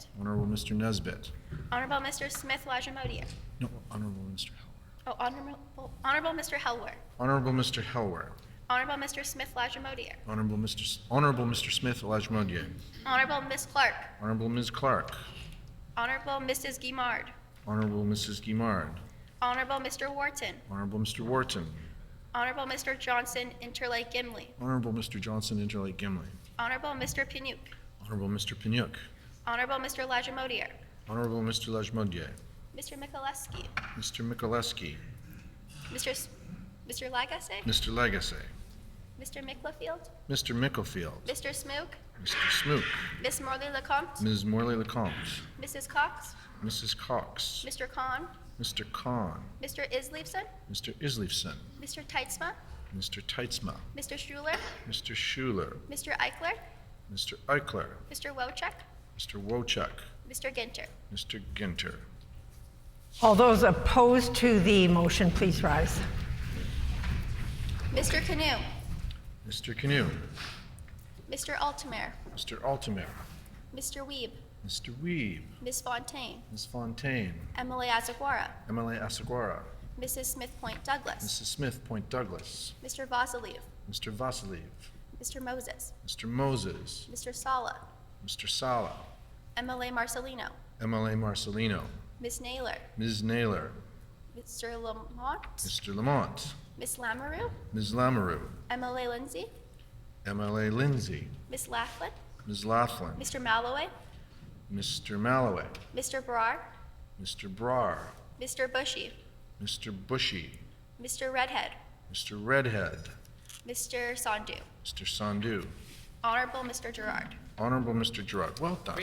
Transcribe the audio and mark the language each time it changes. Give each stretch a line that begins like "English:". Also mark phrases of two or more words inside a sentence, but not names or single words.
English: Honorable Mr. Nesbitt. Honorable Mr. Smith Lajamodier. No, Honorable Mr. Helwer. Honorable Mr. Helwer. Honorable Mr. Helwer. Honorable Mr. Smith Lajamodier. Honorable Mr. Smith Lajmodier. Honorable Miss Clark. Honorable Ms. Clark. Honorable Mrs. Guimard. Honorable Mrs. Guimard. Honorable Mr. Wharton. Honorable Mr. Wharton. Honorable Mr. Johnson Interlake Gimli. Honorable Mr. Johnson Interlake Gimli. Honorable Mr. Pinuk. Honorable Mr. Pinuk. Honorable Mr. Lajamodier. Honorable Mr. Lajmodier. Mr. Mikuleski. Mr. Mikuleski. Mr. Lagasse. Mr. Lagasse. Mr. Micklefield. Mr. Micklefield. Mr. Smook. Mr. Smook. Miss Morley Lecomte. Ms. Morley Lecomte. Mrs. Cox. Mrs. Cox. Mr. Khan. Mr. Khan. Mr. Isleifson. Mr. Isleifson. Mr. Teitzma. Mr. Teitzma. Mr. Schuler. Mr. Schuler. Mr. Eichler. Mr. Eichler. Mr. Wojcik. Mr. Wojcik. Mr. Ginter. Mr. Ginter. All those opposed to the motion, please rise. Mr. Canoe. Mr. Canoe. Mr. Altamare. Mr. Altamare. Mr. Weeb. Mr. Weeb. Ms. Fontaine. Ms. Fontaine. Emily Azaguara. Emily Asaguara. Mrs. Smith Point Douglas. Mrs. Smith Point Douglas. Mr. Vasiliev. Mr. Vasiliev. Mr. Moses. Mr. Moses. Mr. Sala. Mr. Sala. MLA Marcelino. MLA Marcelino. Ms. Naylor. Ms. Naylor. Mr. Lamont. Mr. Lamont. Ms. Lamoureux. Ms. Lamoureux. MLA Lindsay. MLA Lindsay. Ms. Laughlin. Ms. Laughlin. Mr. Malloway. Mr. Malloway. Mr. Brar. Mr. Brar. Mr. Bushy. Mr. Bushy. Mr. Redhead. Mr. Redhead. Mr. Sandu. Mr. Sandu. Honorable Mr. Gerard. Honorable Mr. Gerard. Well done.